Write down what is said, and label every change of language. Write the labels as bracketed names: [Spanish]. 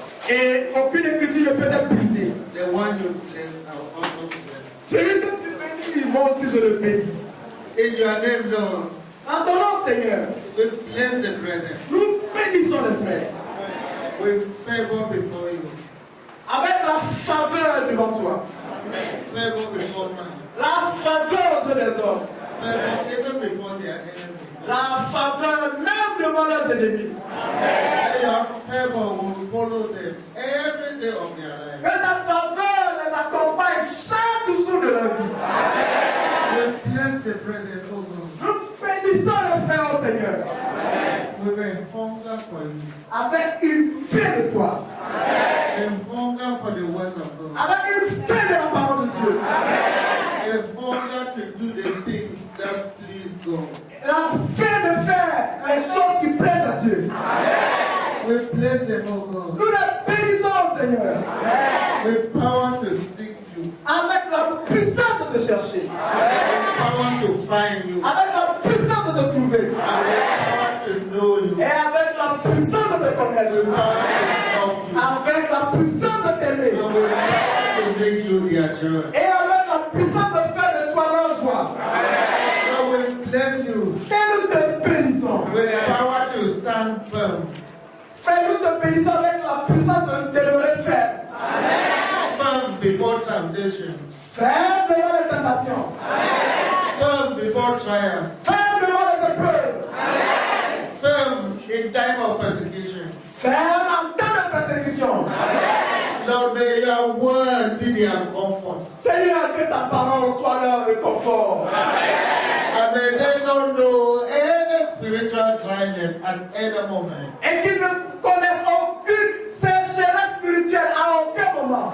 [French] Et aucune écriture ne peut être brisée. [English] The one you bless, I'll also bless. [French] Celui que tu bénis, moi aussi je le bénis. [English] In your name, Lord, [French] En ton nom, Seigneur, [English] we bless the brethren. [French] nous bénissons les frères. [English] With favor before you. [French] Avec la faveur devant toi. [English] Favor before man. [French] La faveur aux yeux des hommes. [English] Favor even before their enemies. [French] La faveur même devant leurs ennemis. [English] And your favor will follow them every day of their life. [French] Que ta faveur les accompagne chaque jour de leur vie. [English] We bless the brethren, oh God. [French] Nous bénissons les frères au Seigneur. [English] We will hunger for you. [French] Avec une faim de foi. [English] A hunger for the word of God. [French] Avec une faim de la parole de Dieu. [English] A hunger to do the things that please God. [French] La faim de faire les choses qui plaisent à Dieu. [English] We bless them, oh God. [French] Nous les bénissons, Seigneur. [English] With power to seek you. [French] Avec la puissance de te chercher. [English] Power to find you. [French] Avec la puissance de te trouver. [English] And with power to know you. [French] Et avec la puissance de te connaître. [English] With power to love you. [French] Avec la puissance de t'aimer. [English] And with power to make you their joy. [French] Et avec la puissance de faire de toi leur joie. [English] Lord, we bless you. [French] Et nous te bénissons. [English] With power to stand firm. [French] Frère, nous te bénissons avec la puissance de demeurer ferme. [English] Firm before temptation. [French] Ferme devant les tentations. [English] Firm before trials. [French] Ferme devant les épreuves. [English] Firm in time of persecution. [French] Ferme en temps de persécution. [English] Lord, may your word be their comfort. [French] Seigneur, que ta parole soit leur réconfort. [English] And may they not know any spiritual dryness at any moment. [French] Et qu'ils ne connaissent aucune sécheresse spirituelle à aucun moment.